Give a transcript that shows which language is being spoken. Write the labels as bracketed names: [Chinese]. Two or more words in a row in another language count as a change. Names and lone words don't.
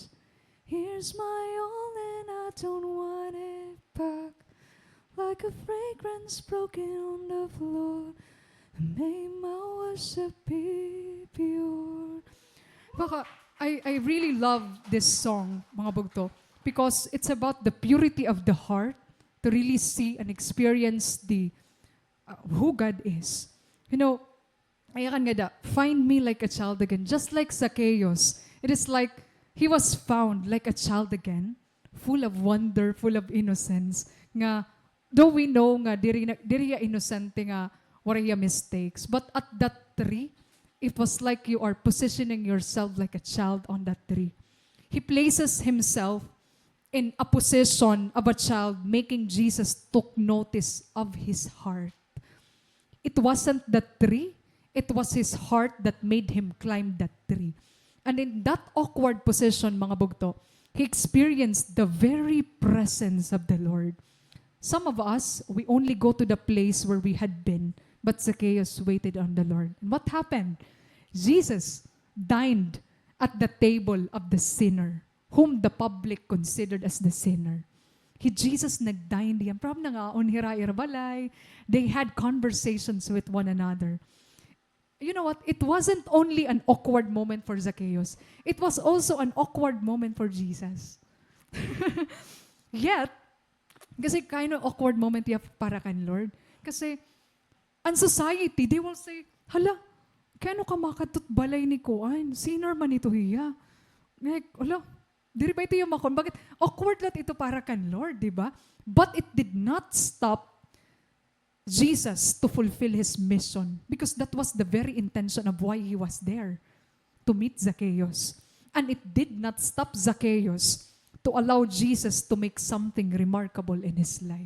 [English] Here's my all and I don't want it back. Like a fragrance broken on the floor, may my worship be pure. Baka, I really love this song, [Waray] mga bugto, [English] because it's about the purity of the heart to really see and experience the who God is. You know, [Waray] ayakan nga da, [English] find me like a child again, just like Zacchaeus. It is like he was found like a child again, full of wonder, full of innocence. Nga, though we know [Waray] nga diri ya innocente nga wala ya [English] mistakes, but at that tree, it was like you are positioning yourself like a child on that tree. He places himself in a position of a child, making Jesus took notice of his heart. It wasn't the tree, it was his heart that made him climb that tree. And in that awkward position, [Waray] mga bugto, [English] he experienced the very presence of the Lord. Some of us, we only go to the place where we had been, but Zacchaeus waited on the Lord. And what happened? Jesus dined at the table of the sinner, whom the public considered as the sinner. [Waray] Jesus nag-dine diyan. From nga, unhira-ira balay. [English] They had conversations with one another. You know what? It wasn't only an awkward moment for Zacchaeus. It was also an awkward moment for Jesus. Yet, kasi kind of awkward moment [Waray] niya para kan [English] Lord. Kasi, ang society, they will say, [Waray] hala, kano ka makatut balay ni Kuan? Sinner man ito hiya. [English] Like, [Waray] hala, diri ba ito yung makon? [Filipino] Bakit? [Waray] Awkward lang ito para kan Lord, di ba? [English] But it did not stop Jesus to fulfill his mission because that was the very intention of why he was there, to meet Zacchaeus. And it did not stop Zacchaeus to allow Jesus to make something remarkable in his life.